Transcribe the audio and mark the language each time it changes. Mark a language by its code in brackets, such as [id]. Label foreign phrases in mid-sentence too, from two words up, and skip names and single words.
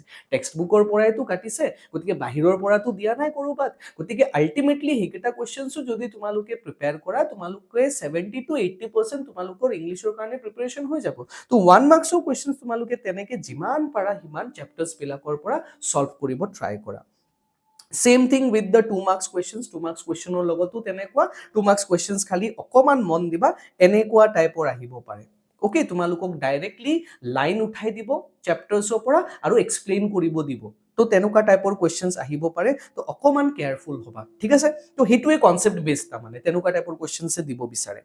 [en] text book [as] পৰাইতো কাটিছে গতিকে বাহিৰৰ পৰাতো দিয়া নাই কৰবাত গতিকে আলটিমেটলি হেকেটা কোৱেশ্চনসও যদি তোমালোকে প্ৰিপেয়াৰ কৰা তোমালোকে 70 to 80% তোমালোকৰ ইংলিশৰ কাৰণে প্ৰিপাৰেচন হৈ যাব তো 1 [en] marks questions [as] তোমালোকে তেনেকে যিমান পাৰা হিমান চ্যাপ্টাৰস বিলাকৰ পৰা সলভ কৰিব ট্ৰাই কৰা [en] Same thing with the 2 marks questions [as] 2 [en] marks questionৰ [as] লগতো তেনেকুৱা 2 [en] marks questions [as] খালি অকমান মন দিবা এনেকুৱা টাইপৰ আহিব পাৰে ওকে তোমালোকক [en] directly line [as] উঠাই দিব চ্যাপ্টাৰছৰ পৰা আৰু এক্সপ্লেইন কৰিব দিব তো তেনেকুৱা টাইপৰ কোৱেশ্চনস আহিব পাৰে তো অকমান কেয়াৰফুল হবা ঠিক আছে তো হেতুৱে [en] concept based [as] মানে তেনেকুৱা টাইপৰ কোৱেশ্চনসে দিব বিচাৰে